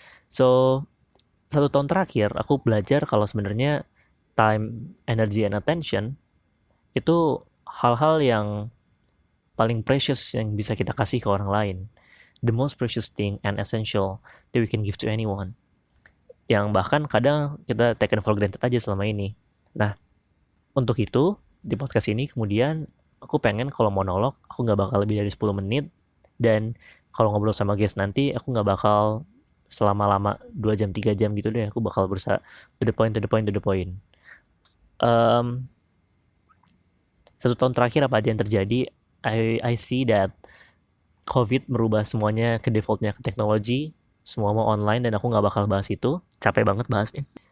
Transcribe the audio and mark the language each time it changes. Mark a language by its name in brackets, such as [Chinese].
[Indonesian] So, 1 tahun terakhir aku belajar kalau sebenarnya [English] time, energy, and attention [Indonesian] itu hal-hal yang paling precious yang bisa kita kasih ke orang lain. [English] The most precious thing and essential that we can give to anyone. [Indonesian] Yang bahkan kadang kita [English] taken for granted [Indonesian] aja selama ini. Nah, untuk itu, di podcast ini kemudian aku pengen kalau monolog, aku nggak bakal lebih dari 10 menit. Dan kalau ngobrol sama guest nanti, aku nggak bakal selama-lama 2 jam, 3 jam gitu deh. Aku bakal berusaha [English] to the point, to the point, [Indonesian] to the point. Um, 1 tahun terakhir apa aja yang terjadi, [English] I see that [Indonesian] COVID merubah semuanya ke defaultnya ke teknologi, semua mau online dan aku nggak bakal bahas itu, capek banget bahasnya.